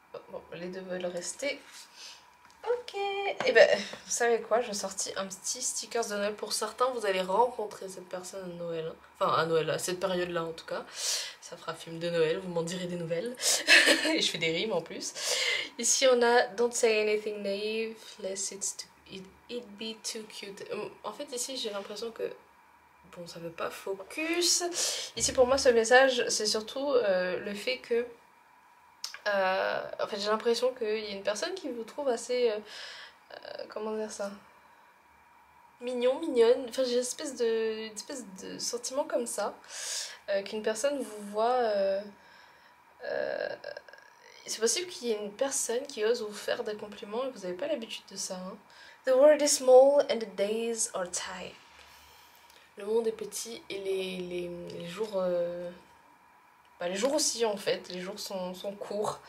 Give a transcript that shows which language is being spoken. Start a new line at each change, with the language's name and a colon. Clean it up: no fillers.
French: Bon, les deux veulent rester. Ok, et ben vous savez quoi, je sortis un petit stickers de Noël. Pour certains vous allez rencontrer cette personne à Noël, hein. Enfin à Noël, à cette période là en tout cas. Ça fera film de Noël, vous m'en direz des nouvelles. Et je fais des rimes en plus. Ici on a
English: Don't say anything naive, lest it be too cute.
French: En fait ici j'ai l'impression que bon ça veut pas focus. Ici pour moi ce message c'est surtout le fait que en fait j'ai l'impression qu'il y a une personne qui vous trouve assez comment dire ça, mignon, mignonne, enfin j'ai une espèce de sentiment comme ça, qu'une personne vous voit c'est possible qu'il y ait une personne qui ose vous faire des compliments et vous n'avez pas l'habitude de ça, hein.
English: The world is small and the days are tight.
French: Le monde est petit et les jours les jours aussi en fait, les jours sont courts.